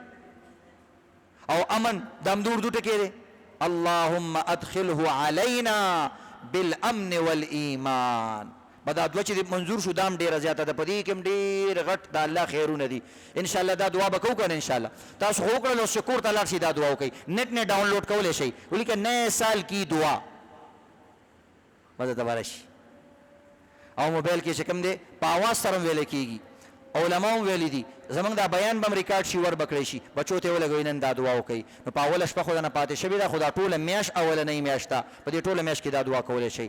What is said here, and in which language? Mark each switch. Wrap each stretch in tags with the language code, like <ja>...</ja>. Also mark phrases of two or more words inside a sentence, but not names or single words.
<ps>او امن د هم د اردو ټکی دی،</ps> <ar>اللهم ادخله علینا بالامن والایمان.</ar> <ps>دا دوه چې منظور شو دام ډیره زیاته ده، په دې کې هم ډېر غټ د الله خیرونه دي. انشاءالله دا دعا به کوو که نه انشاءالله. تاسو خو وکړل اوس چې کور ته لاړ شئ دا دعا وکئ، نیټ نه ډاونلوډ کولی شئ، ولیکه</ps> <ur>نئے سال کی دعا</ur> <ps>به درته بره شي. او موبایل کې چې کوم دی په اواز سره هم ویلی کېږي، علما هم ویلی دي، زمونږ دا بیان به هم ریکارډ شي ور به کړی شي، بچو ته ولګوئ نن دا دعا وکئ. نو په اوله شپه خو نه پاتې شوې ده، خو دا ټوله میاشت اولنۍ میاشت ده، په دې ټوله میاشت کې دا دعا کولی شئ.</ps>